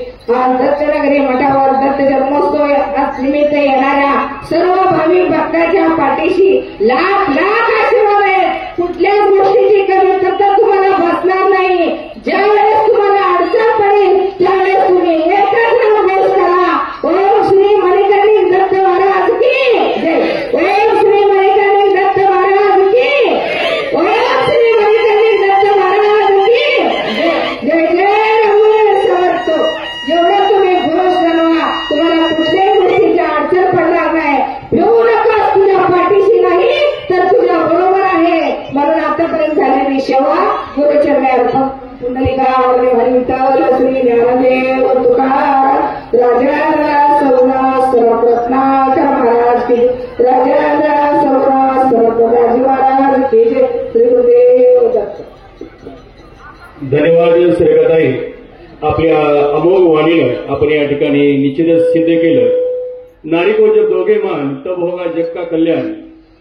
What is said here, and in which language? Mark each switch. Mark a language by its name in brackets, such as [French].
[Marathi] दत्तनगरी मठावर दत्त जन्मोत्सव निमित्त येणाऱ्या सर्व भाविक भक्ताच्या पाठीशी लाख लाख आशीर्वाद आहेत. कुठल्याच गोष्टीची कमतरता तुम्हाला बसणार नाही. ज्यावेळेस तुम्हाला अडचण पडेल त्यावेळेस तुम्ही एकच नामघोष करा ओम श्री मणिकर्णिक दत्त महाराज की जय. ओम श्री मणिकर्णिक दत्त महाराज की ओम श्री मणिकर्णिक दत्त महाराज की जय. जय जय रघुवीर समर्थ. एवढं तुम्ही घोष बनवा तुम्हाला कुठल्याही गोष्टीची अडचण पडणार नाही. भिवू नका तुझ्या पाठीशी नाही तर तुझ्या बरोबर आहे. म्हणून आतापर्यंत झालेली सेवा गुरुचरणी अर्पण. पुंडलिकावरी हरिविठ्ठल श्री ज्ञानदेव तुकाराम राजा सौरास रत्नाकर महाराज की राजा सौरास राज महाराज की जय. श्री गुरुदेव दत्त. धन्यवाद श्रीगताई. आपल्या अमोघ वाणीनं आपण या ठिकाणी निश्चितच सिद्ध केलं. [Hindi] नारी को जब दोघे मान तब होगा जग का कल्याण.